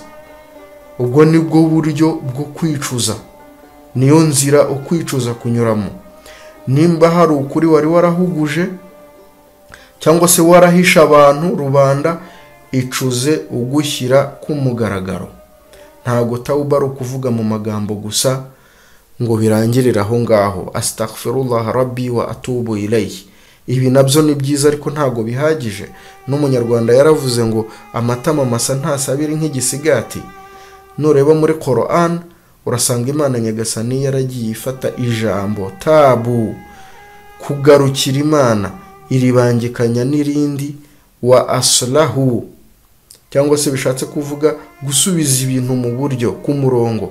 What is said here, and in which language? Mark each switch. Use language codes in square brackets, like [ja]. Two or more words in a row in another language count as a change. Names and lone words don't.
[rw] Ubwo nibwo buryo bwo kwicuza, niyo nzira ukwicuza kunyuramo. Nimba hari ukuri wari warahuguje cyangwa se warahisha abantu rubanda, icuze ugushyira ku mugaragaro. Ntago tauba ari ukuvuga mu magambo gusa ngo birangirire aho ngaho, [ar] أستغفر الله ربي وأتوب إليه. [rw] Ibi nabyo ni byiza ariko ntago bihagije. N'umunyarwanda yaravuze ngo amatama masa ntasabira nk'igisigati. Nureba muri Quran urasanga Imana Nyagasani yaragiye ifata ijambo tabu, kugarukira Imana, iribangikanya n'irindi [ar] وأصلح, [rw] cyangwa se bishatse kuvuga gusubiza ibintu mu buryo ku murongo.